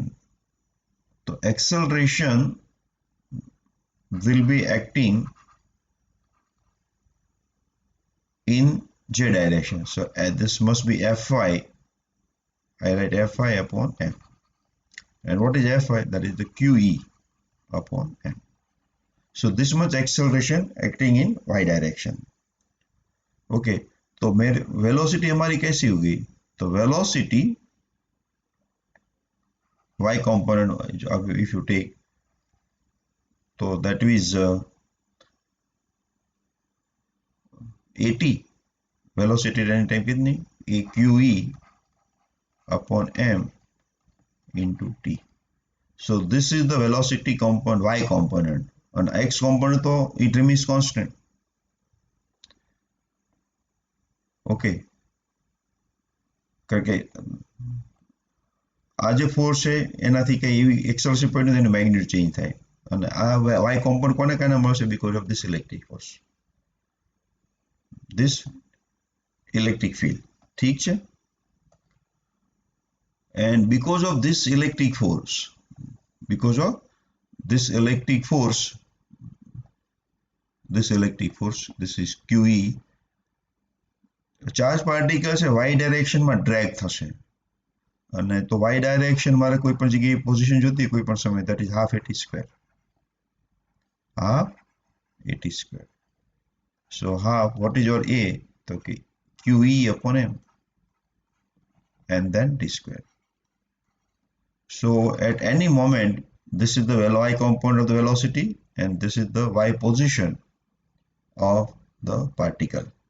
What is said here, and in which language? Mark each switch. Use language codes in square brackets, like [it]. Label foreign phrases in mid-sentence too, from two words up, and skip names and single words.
[en] So acceleration will be acting in J direction. So this must be Fy. I write Fy upon M. And what is Fy? That is the QE upon M. So this much acceleration acting in Y direction. [hi] Okay. तो मेरे velocity हमारी कैसी होगी? [en] तो velocity Y component if you take, so that is AT, velocity at any time कितनी? AQE upon M into T. So this is the velocity component, Y component, and X component तो it remains constant. Okay. [gu] કારણ કે આ જે ફોર્સ છે એનાથી કઈ એવી એક્સેલરેશન પડે એનું [en] magnitude change [gu] થાય, અને આ વાય કોમ્પોનન્ટ કોને કારણે મળશે? [en] because of this electric force, this electric field, [gu] ઠીક છે? [en] And because of this electric force, this is QE, charge particle [gu] છે વાય ડાયરેક્શનમાં ડ્રેગ થશે, અને તો [en] Y direction [gu] મારે કોઈ પણ જગ્યાએ પોઝિશન જોતી કોઈ પણ સમય, [en] that is half at square. half at square. So half, what is your A? Okay, QE upon M, and then d square. So at any moment, this is the y component of the velocity, and this is the y position of the particle.